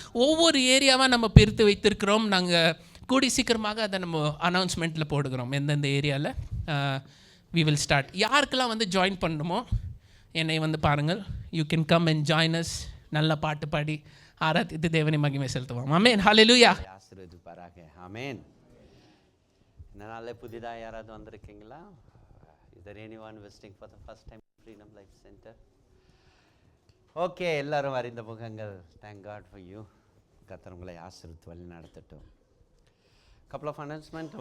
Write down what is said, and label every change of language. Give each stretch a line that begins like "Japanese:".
Tamil: ஒவ்வொரு ஏரியாவாக நம்ம பிரித்து வைத்திருக்கிறோம். நாங்கள் கூடி சீக்கிரமாக அதை நம்ம அனௌன்ஸ்மெண்ட்டில் போடுகிறோம், எந்தெந்த ஏரியாவில்
English: We will start.
Tamil: யாருக்கெல்லாம் வந்து ஜாயின் பண்ணணுமோ என்னை வந்து பாருங்கள்.
English: You can come and join us.
Tamil: நல்ல பாட்டு பாடி ஆராதித்து தேவனை மகிமை செலுத்துவோம். ஆமென், ஹல்லேலூயா. ஆசீர்வதிப்பாராக. ஆமென். இந்த நாளில் புதிதாக யாராவது வந்திருக்கீங்களா?
English: Is there anyone visiting for the first time Freedom Life Center?
Tamil: Okay, எல்லாரும் அறிந்த முகங்கள்.
English: Thank God for you.
Tamil: கர்த்தர் உங்களை ஆசீர்வதித்து வழி நடத்தட்டும்.
English: Couple of announcement.